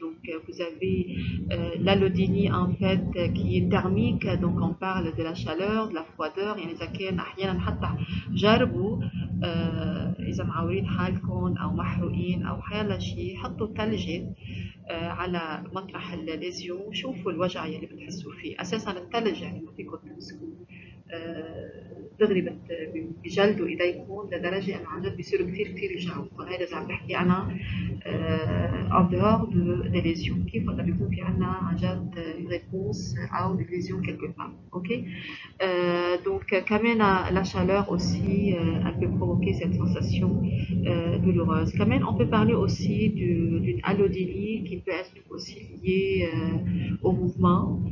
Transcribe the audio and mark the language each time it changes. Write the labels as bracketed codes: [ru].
[fr] Donc vous avez l'allodynie en fait qui est thermique. Donc on parle de la chaleur, de la froideur. [ar] يعني إذا كان أحيانا حتى جربوا إذا معورين حالكم أو محروقين أو حيلا شيء حطوا ثلج على مطرح الليزيون شوفوا الوجع يلي بتحسوا فيه. اساسا الثلج يعني ما فيكم تمسكوه دغري بجلدوا ايديكم لدرجه انه عن جد بيصيروا كثير كثير يشعروا. هذا اذا عم بحكي انا [fr] en dehors des lésions. [ar] كيف وقت بيكون في عنا عن جد ريبونس او [fr] des lésions quelque part. Ok. Donc quand même la chaleur aussi elle peut provoquer cette sensation douloureuse. Quand même on peut parler aussi d'une allodynie qui peut être aussi liée au mouvement.